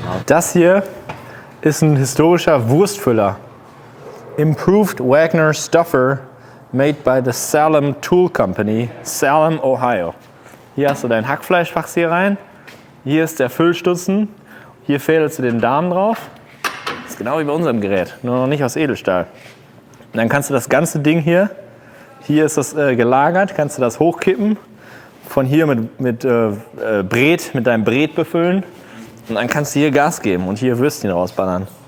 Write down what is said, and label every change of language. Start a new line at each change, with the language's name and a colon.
German: Das hier ist ein historischer Wurstfüller.
English: Improved Wagner Stuffer made by the Salem Tool Company, Salem, Ohio.
German: Hier hast du dein Hackfleischfachs hier rein. Hier ist der Füllstutzen. Hier fädelst du den Darm drauf. Das ist genau wie bei unserem Gerät, nur noch nicht aus Edelstahl. Und dann kannst du das ganze Ding hier ist das gelagert, kannst du das hochkippen, von hier mit deinem Bret befüllen und dann kannst du hier Gas geben und hier Würstchen rausballern.